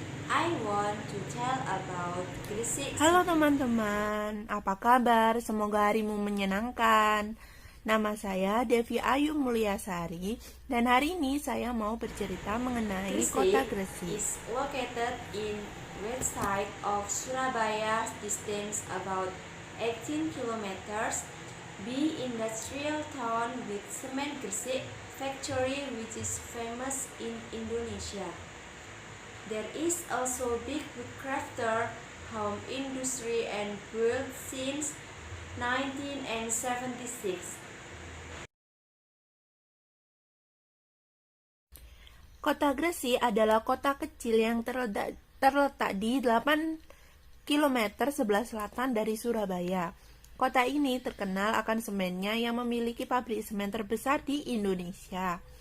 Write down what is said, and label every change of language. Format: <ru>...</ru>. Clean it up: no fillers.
<en>I want to tell about Gresik.</en> <id>Halo teman-teman, apa kabar? Semoga harimu menyenangkan. Nama saya Devi Ayu Mulyasari dan hari ini saya mau bercerita mengenai kota Gresik.</id> <en>Is located in west side of Surabaya, distance about 18 kilometers. Be industrial town with cement Gresik factory which is famous in Indonesia. There is also big woodcrafter, home industry and built since 1976.</en> <id>Kota Gresik adalah kota kecil yang terletak di 8 km sebelah selatan dari Surabaya. Kota ini terkenal akan semennya yang memiliki pabrik semen terbesar di Indonesia.</id>